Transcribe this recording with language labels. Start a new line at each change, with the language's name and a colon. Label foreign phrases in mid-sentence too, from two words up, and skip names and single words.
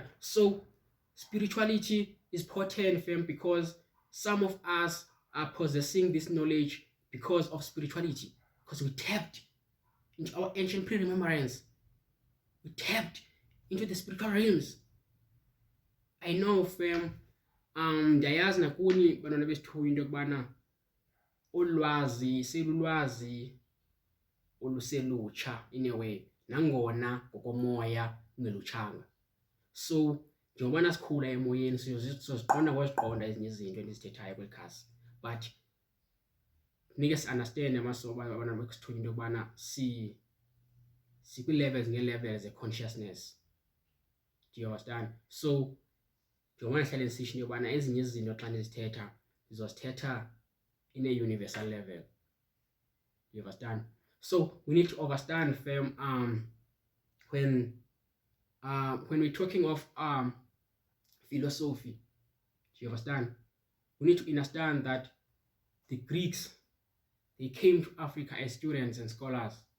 English: So spirituality is potent, fam, because some of us are possessing this knowledge because of spirituality, because we tapped into our ancient pre-remembrance. We tapped into the spiritual realms. I know, fam,
Xhosa: ndiyayazi nakuni bantwana besithuba into yokubana ulwazi selulwazi oluselutsha
English: in a way,
Xhosa: nangona ngokomoya ungelutshanga. So njengoba sikhula emoyeni sizoziqonda ngoziqonda ezinye izinto endizithethayo kweli khasi,
English: but funeke si-understande amasoba
Xhosa: abantwana besithuba into yokubana sikwi-levels ngee-levels ze-consciousness.
English: Do you understand? So
Xhosa: njengoba ndihlale ndisitsho into yokubana ezinye izinto xa ndizithetha ndizozithetha
English: in a universal level. You understand? So we need to understand, fam, when we're talking of philosophy, do you understand? We need to understand that the Greeks, they came to Africa as students and scholars.